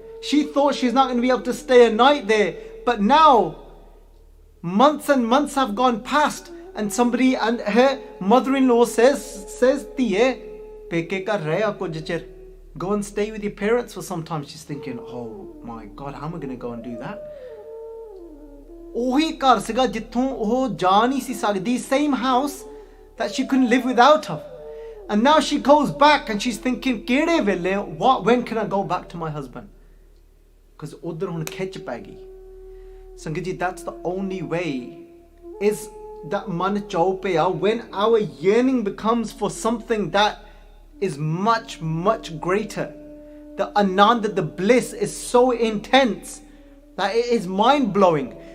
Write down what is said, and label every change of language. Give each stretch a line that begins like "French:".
English: She thought she's not going to be able to stay a night there, but now months and months have gone past, and her mother-in-law says,
Punjabi: "Tiye, peke kar reha kuch chir.
English: Go and stay with your parents for some time." She's thinking, oh my God, how am I going to go and do that?
Punjabi: ਉਹੀ ਘਰ ਸੀਗਾ ਜਿੱਥੋਂ ਉਹ ਜਾ ਨਹੀਂ ਸੀ ਸਕਦੀ,
English: same house that she couldn't live without of. And now she goes back and she's thinking,
Punjabi: ਕਿਹੜੇ ਵੇਲੇ,
English: when can I go back to my husband?
Punjabi: Because ਉਧਰ ਹੁਣ ਖਿੱਚ ਪੈ ਗਈ.
English: Sangat Ji, that's the only way, is that man
Punjabi: ਚਾਉ ਪਿਆ,
English: when our yearning becomes for something that is much, much greater. The anand, the bliss is so intense that it is mind-blowing.